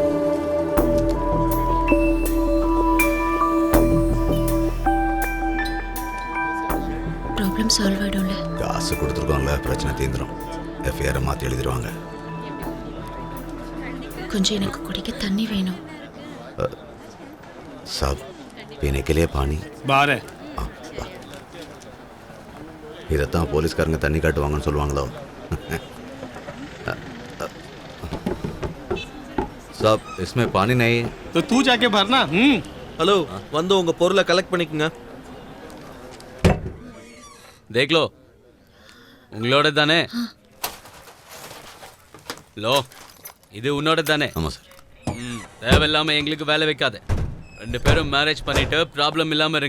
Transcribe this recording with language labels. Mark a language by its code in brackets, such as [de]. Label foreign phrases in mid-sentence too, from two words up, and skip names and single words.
[en] problem solve [ta] ஆயிடும்ல. காசு கொடுத்துருக்கோம்ல, பிரச்சனை தீந்துரும். எஃப்ஐஆரை மாற்றி எழுதிடுவாங்க. கொஞ்சம் எனக்கு குடிக்க தண்ணி வேணும். சாப், [hi] पीने के लिए पानी बाहर है। [ta] இதைத்தான் போலீஸ்காரங்க தண்ணி காட்டுவாங்கன்னு சொல்லுவாங்களோ. சாப், [hi] इसमें पानी नहीं है। तो तू जाके भरना। [ta] ஹலோ, வந்து உங்க பொருளை கலெக்ட் பண்ணிக்கங்க. [hi] देख लो, [ta] உங்களோட தானே? லோ, இது உன்னோட தானே? ஆமாம் சார். தேவையில்லாம எங்களுக்கு வேலை வைக்காத. ரெண்டு பேரும் மேரேஜ் பண்ணிட்டு ப்ராப்ளம் இல்லாம இருங்க.